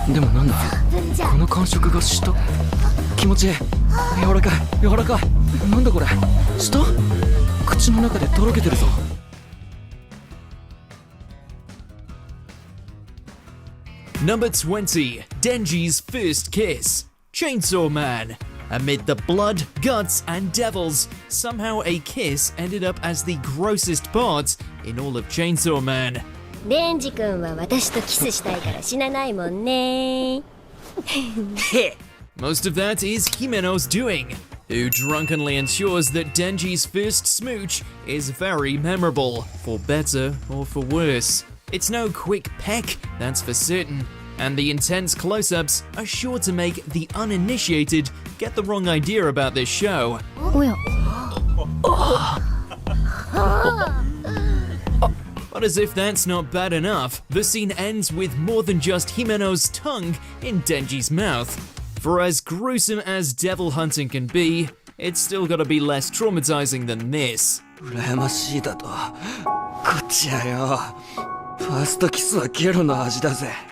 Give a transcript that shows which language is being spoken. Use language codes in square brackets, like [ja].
[ja] でもなんだこの感触が舌気持ちいい柔らかい柔らかいなんだこれ舌口の中でとろけてるぞ [en] Number 20, Denji's first kiss. Chainsaw Man. Amid the blood, guts, and devils, somehow a kiss ended up as the grossest part in all of Chainsaw Man. [ja] デンジ君は私とキスしたいから死なないもんね。 [en] Most of that is Himeno's doing, who drunkenly ensures that Denji's first smooch is very memorable, for better or for worse. It's no quick peck, that's for certain, and the intense close-ups are sure to make the uninitiated get the wrong idea about this show. But as if that's not bad enough, the scene ends with more than just Himeno's tongue in Denji's mouth. For as gruesome as devil hunting can be, it's still gotta be less traumatizing than this. [ja] 羨ましいだとこっちやよファーストキスはゲロの味だぜ